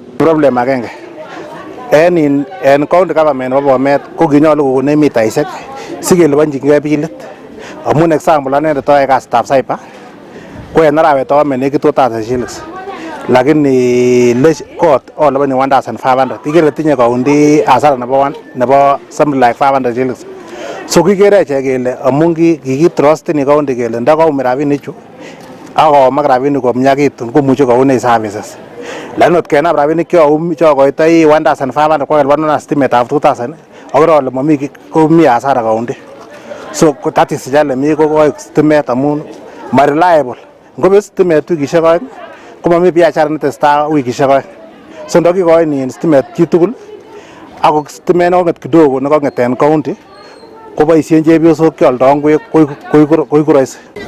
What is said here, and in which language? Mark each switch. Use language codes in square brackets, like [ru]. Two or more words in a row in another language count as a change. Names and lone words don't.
[kln] Problem agenge en [en] county government [kln] nebo Bomet ko kinyolu kokon mitaisiek sikeliponjingei bilit. Amun example anendet oyoe kasitab cyber ko en arawet aome nekit 2000 shillings lakini kot oliponi 1500. Ikere tinye county hasara nebo [en] something like [kln] 500 shillings. So kikere echek kele amun kikitrusteni county kele ndakoumi rabinichu akomak rabinik komnyakitun komuche kounei services. Lakini ot kenam rabinik chokoitoi 1500 kokelipanan stimetab 2000 akere ale komi hasara county. [en] So that is challenge [kln] ko stimet amun [en] reliable. [kln] Ngobet stimet wikishek oeng komami biashara netestai wikishek oeng. So ndokikoin stimet chitugul ako stimet nekong'et kidogo nekong'et en county koboisien chepyosok kioldo ngwek koiku rahisi.